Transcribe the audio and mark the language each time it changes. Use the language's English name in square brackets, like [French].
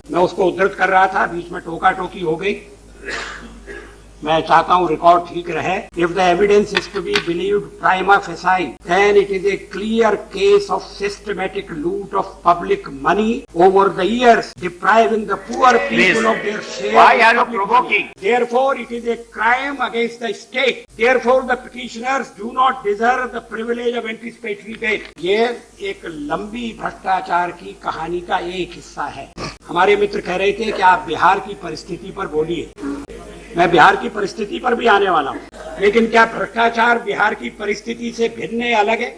[Hindi] मैं उसको उद्धृत कर रहा था, बीच में टोका टोकी हो गई। मैं चाहता हूँ रिकॉर्ड ठीक रहे। [English] If the evidence is to be believed prima facie then it is a clear case of systematic loot of public money over the years depriving the poor people of their share. Why are you provoking? Therefore it is a crime against the state. Therefore the petitioners do not deserve the privilege of anticipatory bail. [Hindi] ये एक लंबी भ्रष्टाचार की कहानी का एक हिस्सा है। हमारे मित्र कह रहे थे कि आप बिहार की परिस्थिति पर बोलिए। मैं बिहार की परिस्थिति पर भी आने वाला हूँ, लेकिन क्या भ्रष्टाचार बिहार की परिस्थिति से भिन्न है, अलग है?